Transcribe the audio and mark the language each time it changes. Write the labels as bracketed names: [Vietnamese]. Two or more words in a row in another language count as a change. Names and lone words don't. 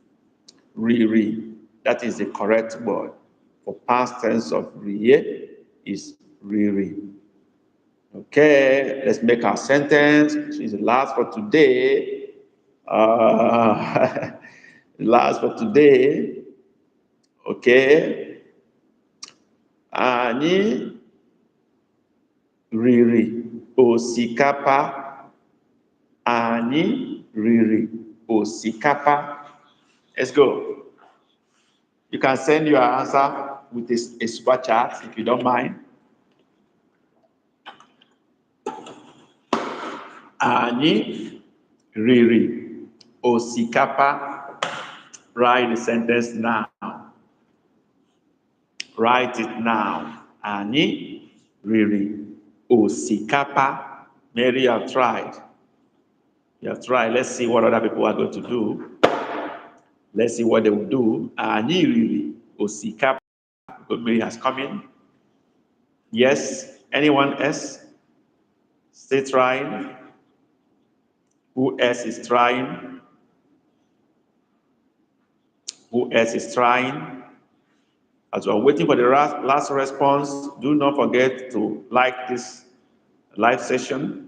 [English] That is the correct word for past tense of rie is re. Okay, let's make our sentence, which is the last for today. Last for today. [Igbo] Okay. Anyị riri osikapa. Anyị riri osikapa. [English] Let's go. You can send your answer with a super chat if you don't mind. [Igbo] Anyị riri osikapa. [English] Write the sentence now. Write it now. [Igbo] Anyị riri osikapa. [English] Mary, you have tried. Let's see what other people are going to do. Let's see what they will do. [Igbo] Anyị riri osikapa. [English] Mary has come in. Yes. Anyone else? Still trying? Who else is trying? As we're waiting for the last response, do not forget to like this live session.